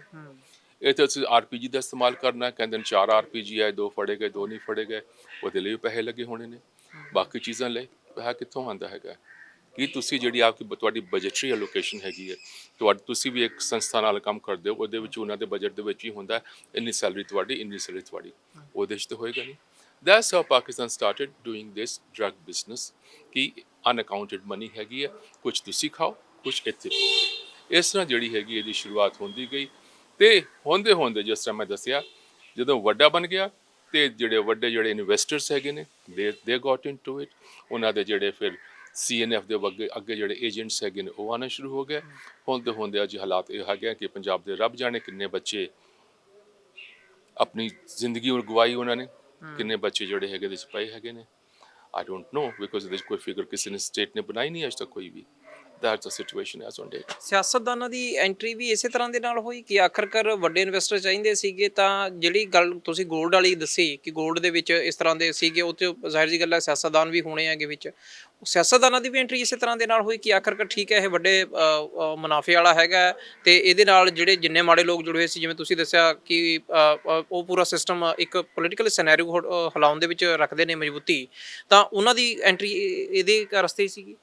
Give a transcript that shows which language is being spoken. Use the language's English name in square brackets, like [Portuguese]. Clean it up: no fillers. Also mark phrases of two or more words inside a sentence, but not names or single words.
[Punjabi] ਇੱਥੇ ਤੁਸੀਂ RPG ਦਾ ਇਸਤੇਮਾਲ ਕਰਨਾ, ਕਹਿੰਦੇ ਨੇ 4 RPG ਹੈ, 2 ਫੜੇ ਗਏ, 2 ਨਹੀਂ ਫੜੇ ਗਏ, ਉਹਦੇ ਲਈ ਵੀ ਪੈਸੇ ਲੱਗੇ ਹੋਣੇ ਨੇ। ਬਾਕੀ ਚੀਜ਼ਾਂ ਲਈ ਪੈਸਾ ਕਿੱਥੋਂ ਆਉਂਦਾ ਹੈਗਾ? ਕਿ ਤੁਸੀਂ ਜਿਹੜੀ ਤੁਹਾਡੀ [English] budgetary allocation [Punjabi] ਹੈਗੀ ਹੈ, ਤੁਸੀਂ ਵੀ ਇੱਕ ਸੰਸਥਾ ਨਾਲ ਕੰਮ ਕਰਦੇ ਹੋ, ਉਹਦੇ ਵਿੱਚ ਉਹਨਾਂ ਦੇ ਬਜਟ ਦੇ ਵਿੱਚ ਹੀ ਹੁੰਦਾ ਇੰਨੀ ਸੈਲਰੀ ਤੁਹਾਡੀ, ਇੰਨੀ ਸੈਲਰੀ ਤੁਹਾਡੀ, ਉਹਦੇ 'ਚ ਤਾਂ ਹੋਏਗਾ ਨਹੀਂ। [English] That's how Pakistan started doing this drug business, [Punjabi] ਕਿ [English] unaccounted money [Punjabi] ਹੈਗੀ ਹੈ, ਕੁਛ ਤੁਸੀਂ ਖਾਓ, ਕੁਛ ਇੱਥੇ ਪੀਓ। ਇਸ ਤਰ੍ਹਾਂ ਜਿਹੜੀ ਹੈਗੀ ਇਹਦੀ ਸ਼ੁਰੂਆਤ ਹੁੰਦੀ ਗਈ, ਤੇ ਹੁੰਦੇ ਹੁੰਦੇ ਜਿਸ ਤਰ੍ਹਾਂ ਮੈਂ ਦੱਸਿਆ, ਜਦੋਂ ਵੱਡਾ ਬਣ ਗਿਆ ਤੇ ਜਿਹੜੇ ਵੱਡੇ ਜਿਹੜੇ ਇਨਵੈਸਟਰਸ ਹੈਗੇ ਨੇ [English] they got into it, [Punjabi] ਉਹਨਾਂ ਦੇ ਜਿਹੜੇ ਫਿਰ CNF ਦੇ ਅੱਗੇ ਜਿਹੜੇ ਏਜੰਟਸ ਹੈਗੇ ਨੇ ਉਹ ਆਉਣਾ ਸ਼ੁਰੂ ਹੋ ਗਏ। ਹੁੰਦੇ ਹੁੰਦੇ ਅੱਜ ਹਾਲਾਤ ਇਹ ਹੈਗੇ ਕਿ ਪੰਜਾਬ ਦੇ ਰੱਬ ਜਾਣੇ ਕਿੰਨੇ ਬੱਚੇ ਆਪਣੀ ਜ਼ਿੰਦਗੀ ਗਵਾਈ ਉਹਨਾਂ ਨੇ, ਕਿੰਨੇ ਬੱਚੇ ਜਿਹੜੇ ਹੈਗੇ ਇਹਦੇ 'ਚ ਪਏ ਹੈਗੇ ਨੇ। [English] I don't know, because [Punjabi] ਇਹਦੇ 'ਚ ਕੋਈ ਫਿਗਰ ਕਿਸੇ ਨੇ ਸਟੇਟ ਨੇ ਬਣਾਈ ਨਹੀਂ ਅੱਜ ਤੱਕ ਕੋਈ ਵੀ। [English] that's the situation as on date. [Punjabi] ਸਿਆਸਤਦਾਨਾਂ ਦੀ ਐਂਟਰੀ ਵੀ ਇਸੇ ਤਰ੍ਹਾਂ ਦੇ ਨਾਲ ਹੋਈ ਕਿ ਆਖਰਕਾਰ ਵੱਡੇ ਇਨਵੈਸਟਰ ਚਾਹੀਦੇ ਸੀਗੇ, ਤਾਂ ਜਿਹੜੀ ਗੱਲ ਤੁਸੀਂ 골ਡ ਵਾਲੀ ਦੱਸੀ ਕਿ 골ਡ ਦੇ ਵਿੱਚ ਇਸ ਤਰ੍ਹਾਂ ਦੇ ਸੀਗੇ, ਉਹ 'ਚ ਜ਼ਾਹਿਰ ਜੀ ਗੱਲ ਹੈ ਸਿਆਸਤਦਾਨ ਵੀ ਹੋਣੇ ਹੈਗੇ ਵਿੱਚ, ਸਿਆਸਤਦਾਨਾਂ ਦੀ ਵੀ ਐਂਟਰੀ ਇਸੇ ਤਰ੍ਹਾਂ ਦੇ ਨਾਲ ਹੋਈ ਕਿ ਆਖਰਕਾਰ ਠੀਕ ਹੈ ਇਹ ਵੱਡੇ ਮੁਨਾਫੇ ਵਾਲਾ ਹੈਗਾ ਹੈ, ਤੇ ਇਹਦੇ ਨਾਲ ਜਿਹੜੇ ਜਿੰਨੇ ਮਾੜੇ ਲੋਕ ਜੁੜੇ ਹੋਏ ਸੀ, ਜਿਵੇਂ ਤੁਸੀਂ ਦੱਸਿਆ ਕਿ ਉਹ ਪੂਰਾ ਸਿਸਟਮ ਇੱਕ [English] political scenario [Punjabi] ਹਿਲਾਉਣ ਦੇ ਵਿੱਚ ਰੱਖਦੇ ਨੇ ਮਜ਼ਬੂਤੀ, ਤਾਂ ਉਹਨਾਂ ਦੀ ਐਂਟਰੀ ਇਹਦੇ ਰਸਤੇ ਹੀ ਸੀਗੀ।